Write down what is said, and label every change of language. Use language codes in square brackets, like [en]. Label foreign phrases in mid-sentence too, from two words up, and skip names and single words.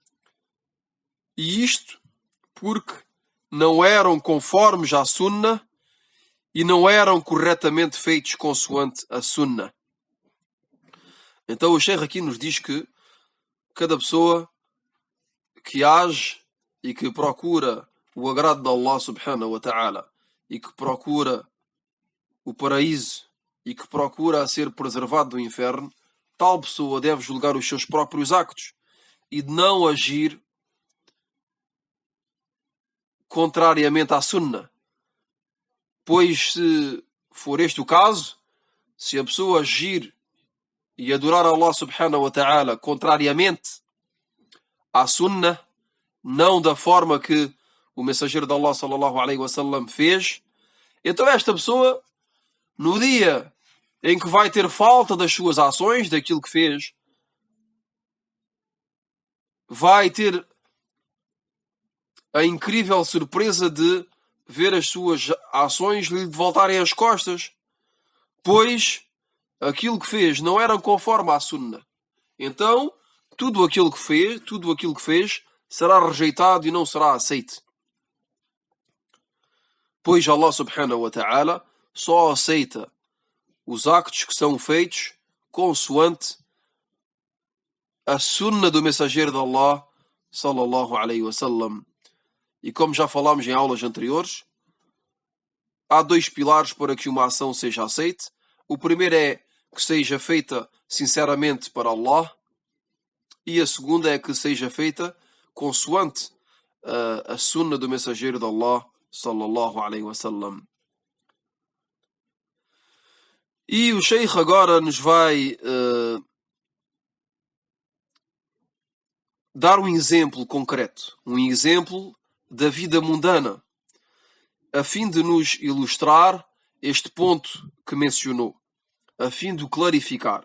[pt] E isto porque não eram conformes à Sunnah e não eram corretamente feitos consoante a Sunnah. Então o Sheikh aqui nos diz que cada pessoa que age e que procura o agrado de Allah [ar] سبحانه وتعالى [pt] e que procura o paraíso e que procura ser preservado do inferno, tal pessoa deve julgar os seus próprios actos e de não agir contrariamente à Sunnah. Pois se for este o caso, se a pessoa agir e adorar Allah [ar] سبحانه وتعالى [pt] contrariamente à Sunnah, não da forma que o mensageiro de Allah [ar] صلى الله عليه وسلم [pt] fez, então esta pessoa, no dia em que vai ter falta das suas ações, daquilo que fez, vai ter a incrível surpresa de ver as suas ações lhe voltarem as costas, pois aquilo que fez não era conforme à Sunnah. Então, tudo aquilo que fez será rejeitado e não será aceito. Pois Allah [ar] سبحانه وتعالى [pt] só aceita os actos que são feitos consoante a Sunnah do mensageiro de Allah [ar] صلى الله عليه وسلم. [pt] E como já falámos em aulas anteriores, há dois pilares para que uma ação seja aceite. O primeiro é que seja feita sinceramente para Allah, e a segunda é que seja feita consoante a Sunnah do mensageiro de Allah [ar] صلى الله عليه وسلم. [pt] E o Sheikh agora nos vai dar um exemplo concreto, um exemplo da vida mundana, a fim de nos ilustrar este ponto que mencionou, a fim de o clarificar.